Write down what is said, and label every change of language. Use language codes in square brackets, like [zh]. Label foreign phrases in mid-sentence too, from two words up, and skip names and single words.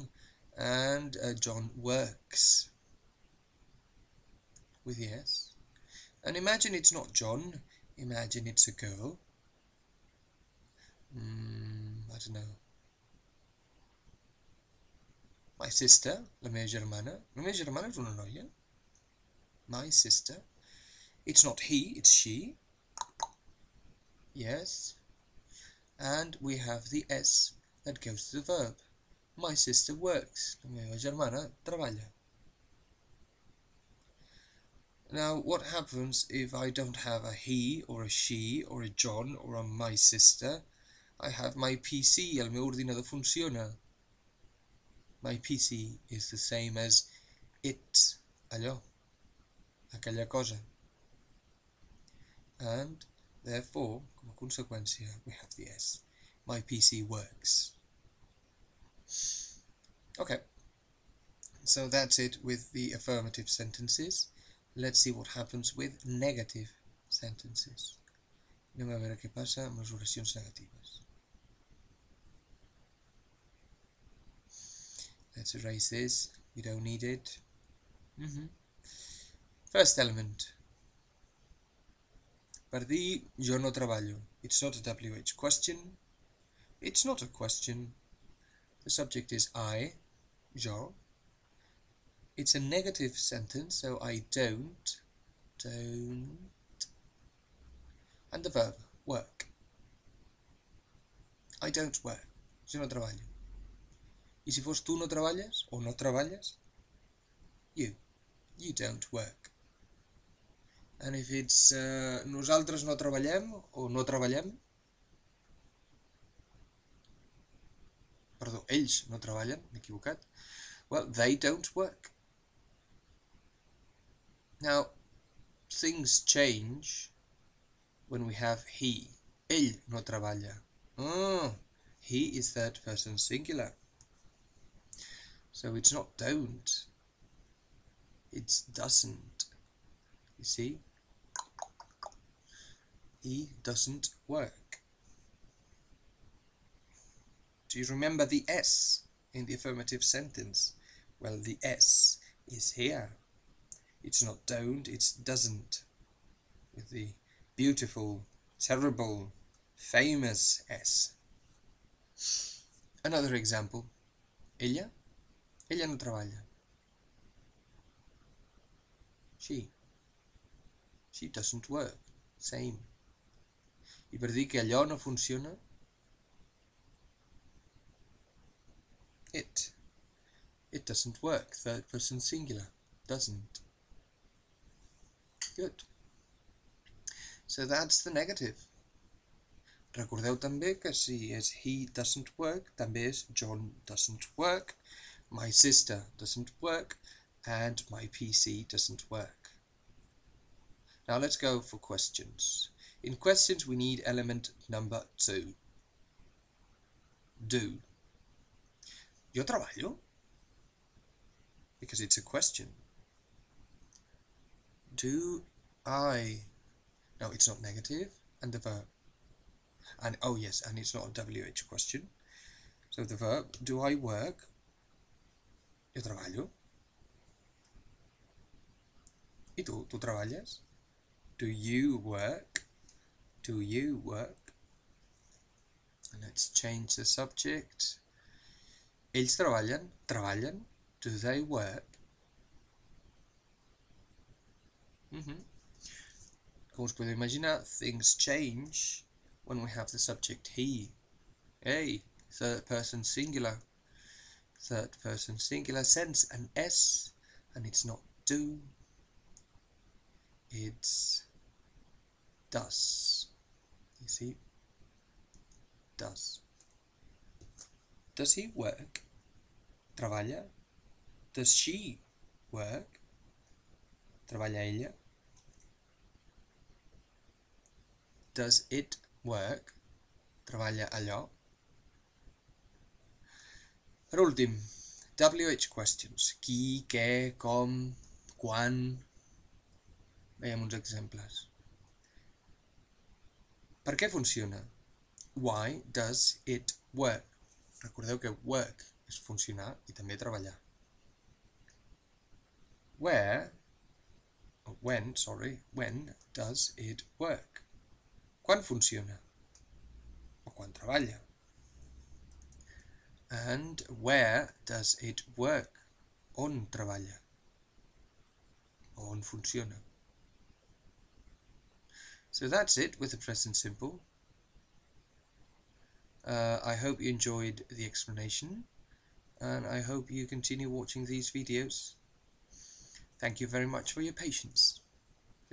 [en] And John works. With the S. And imagine it's not John. Imagine it's a girl. I don't know. My sister, [ca] la meva germana. La meva germana és una noia. [en] My sister. It's not he, it's she. Yes. And we have the S that goes to the verb. My sister works. [ca] La meva germana treballa. [en] Now, what happens if I don't have a he, or a she, or a John, or a my sister? I have my PC, [ca] el meu ordinador funciona. [en] My PC is the same as it, [ca] allò, aquella cosa. [en] And, therefore, [ca] com a conseqüència, [en] we have the S. My PC works. Okay, so that's it with the affirmative sentences. Let's see what happens with negative sentences. [ca] Anem a veure què passa amb les oracions negatives. [en] Let's erase this. We don't need it. First element. [ca] Per dir jo no treballo. [en] It's not a WH question. It's not a question. The subject is I, jo. It's a negative sentence, so I don't. And the verb, work. I don't work. [ca] Jo no treballo. I si fos tu no treballes, o no treballes, [en] you don't work. And if it's [ca] nosaltres no treballem, o no treballem, perdó, ells no treballen, m'he equivocat, [en] well, they don't work. Now, things change when we have he. [ca] Ell no treballa. [en] He is third person singular. So it's not don't, it's doesn't. You see? He doesn't work. Do you remember the S in the affirmative sentence? Well, the S is here. It's not don't, it's doesn't. With the beautiful, terrible, famous S. Another example. [ca] Ella no treballa. [en] She doesn't work. Same. [ca] I per dir que allò no funciona, [en] it doesn't work. Third person singular. Doesn't. Good. So that's the negative. [ca] Recordeu també que si és [en] he doesn't work, [ca] també és [en] John doesn't work, my sister doesn't work, and my PC doesn't work. Now let's go for questions. In questions we need element number 2. Do. [ca] Jo treballo? [en] Because it's a question. Do I? No, it's not negative. And the verb. And oh yes, and it's not a WH question. So the verb, do I work? [ca] Jo treballo. I tu? Tu treballes? [en] Do you work? Do you work? And let's change the subject. [ca] Ells treballen? Treballen? [en] Do they work? [ca] Com us podeu imaginar, [en] things change when we have the subject he. Hey, third person singular. Third person singular sends an S, and it's not do, it's does. You see? Does. Does he work? Treballa? Does she work? [ca] Treballa ella? [en] Does it work? [ca] Treballa allò? Per últim, WH questions. Qui, què, com, quan... Veiem uns exemples. Per què funciona? [en] Why does it work? [ca] Recordeu que work és funcionar i també treballar. [en] When does it work? [ca] Quan funciona? O quan treballa? [en] And where does it work? [ca] On treballa? O on funciona? [en] So that's it with the present simple. I hope you enjoyed the explanation, and I hope you continue watching these videos. Thank you very much for your patience.